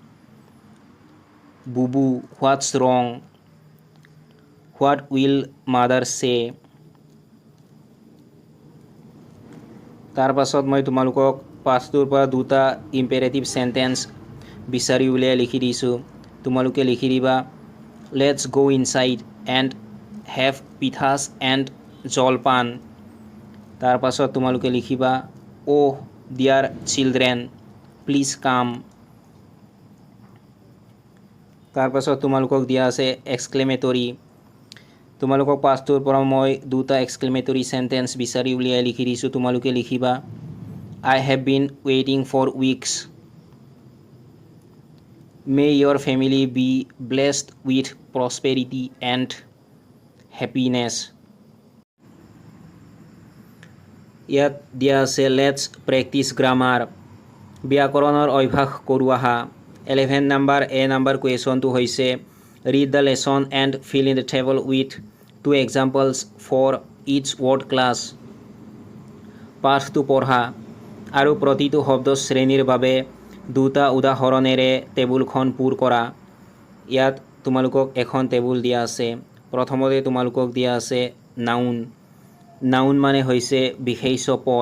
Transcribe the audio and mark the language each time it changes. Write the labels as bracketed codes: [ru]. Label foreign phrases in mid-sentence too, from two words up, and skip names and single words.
[as] বুবু [en] what's wrong what will mother say [as] তাৰপাছত মই তোমালোকক পাঠটোৰ পৰা দুটা [en] imperative sentence [as] বিচাৰি উলিয়াই লিখি দিছোঁ তোমালোকে লিখি দিবা [en] let's go inside and have pithas and জলপান [as] তাৰপাছত তোমালোকে লিখিবা [en] O dear children please come [as] তাৰপাছত তোমালোকক দিয়া আছে এক্সক্লেমেটৰী তোমালোকক পাঠটোৰ পৰা মই দুটা [en] exclamatory sentence [as] বিচাৰি উলিয়াই লিখি দিছোঁ তোমালোকে লিখিবা [en] I have been waiting for weeks. May your family be blessed with prosperity and happiness. [as] ইয়াত দিয়া আছে [en] let's practice grammar [as] ব্যাকৰণৰ অভ্যাস কৰোঁ আহা 11 নম্বৰ এ নম্বৰ কুৱেশ্যনটো হৈছে [en] read the lesson and fill in the table with two examples for each word class [as] পাঠটো পঢ়া আৰু প্ৰতিটো শব্দ শ্ৰেণীৰ বাবে দুটা উদাহৰণেৰে টেবুলখন পূৰ কৰা ইয়াত তোমালোকক এখন টেবুল দিয়া আছে প্ৰথমতে তোমালোকক দিয়া আছে নাউন মানে হৈছে বিশেষ্য পদ